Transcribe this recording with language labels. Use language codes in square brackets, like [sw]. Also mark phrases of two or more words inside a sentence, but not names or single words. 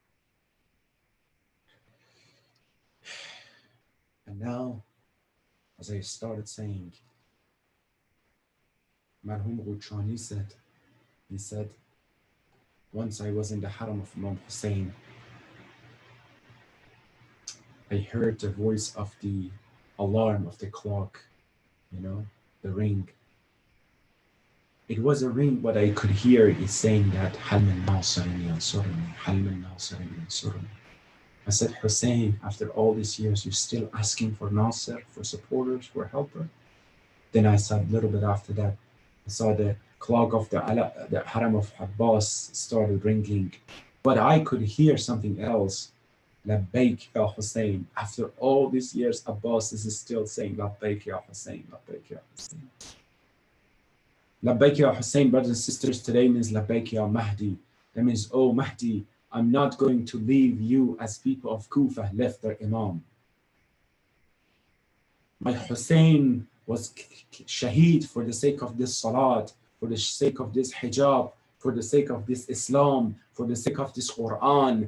[en] And now, as I started saying, Marhum Ghulchani said, once I was in the Haram of Imam Hussein, I heard the voice of the alarm of the clock, the ring. It was a ring, but I could hear it saying that, [ar] هل من ناصر ينصرني هل من ناصر ينصرني. [en] I said, Hussein, after all these years, you're still asking for Nasir, for supporters, for helper? Then I saw a little bit after that, I saw the clock of the Haram of Abbas started ringing. But I could hear something else. [ar] لبيك يا حسين. [en] After all these years, Abbas is still saying, [ar] لبيك يا حسين لبيك يا حسين. لبيك يا حسين, [en] brothers and sisters, today means [ar] لبيك يا مهدي. [en] That means, oh Mahdi, I'm not going to leave you as people of Kufa left their Imam. My Hussein was shaheed for the sake of this salat, for the sake of this hijab, for the sake of this Islam, for the sake of this Quran.